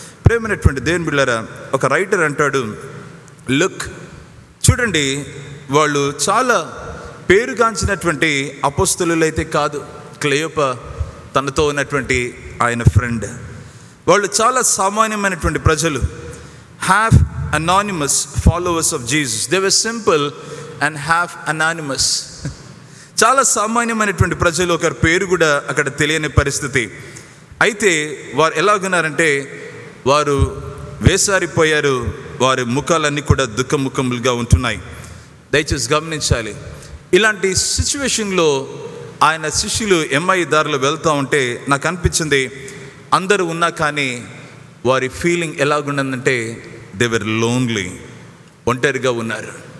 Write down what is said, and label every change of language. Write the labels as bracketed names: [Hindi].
[Telugu] ప్రేమైనటువంటి దేవుని బిడ్డలారా, ఒక రైటర్ అంటాడు, లుక్, చూడండి, వాళ్ళు చాలా పేరుగాంచినటువంటి అపోస్తలులు అయితే కాదు. క్లెయోప తనతో ఉన్నటువంటి ఆయన ఫ్రెండ్, వాళ్ళు చాలా సామాన్యమైనటువంటి ప్రజలు. [English] half anonymous followers of Jesus. They were simple and half anonymous. [Telugu] చాలా సామాన్యమైనటువంటి ప్రజలు, ఒకరి పేరు కూడా అక్కడ తెలియని పరిస్థితి. అయితే వారు ఎలాగున్నారంటే వారు వేసారిపోయారు. వారి ముఖాలన్నీ కూడా దుఃఖముఖములుగా ఉంటున్నాయి. దయచేసి గమనించాలి, ఇలాంటి సిచ్యువేషన్లో ఆయన శిష్యులు ఎమ్ఐ దారిలో వెళ్తూ ఉంటే నాకు అనిపించింది, అందరూ ఉన్నా కానీ వారి ఫీలింగ్ ఎలాగున్నదంటే [English] they were lonely, [Telugu] ఒంటరిగా ఉన్నారు.